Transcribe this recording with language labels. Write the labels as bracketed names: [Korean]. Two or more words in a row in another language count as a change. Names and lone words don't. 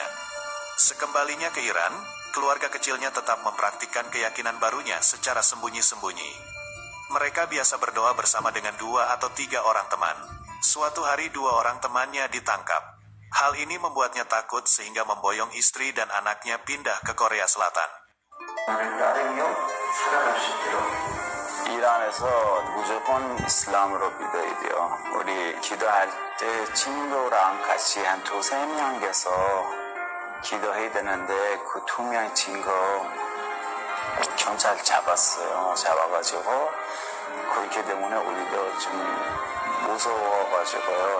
[Indonesian] Sekembalinya ke Iran, keluarga kecilnya tetap mempraktikkan keyakinan barunya secara sembunyi-sembunyi. Mereka biasa berdoa bersama dengan 2 atau 3 orang teman. Suatu hari 2 orang temannya ditangkap. Hal ini membuatnya takut sehingga memboyong istri dan anaknya pindah ke Korea Selatan. [Korean] 이란에서 무조건 이슬람으로 믿어야 돼요. 우리 기도할 때 친구랑 같이 한 2-3명 돼서 기도해야 되는데 그 2명 친구 경찰 잡아가지고 그렇기 때문에 우리도 좀 무서워가지고요.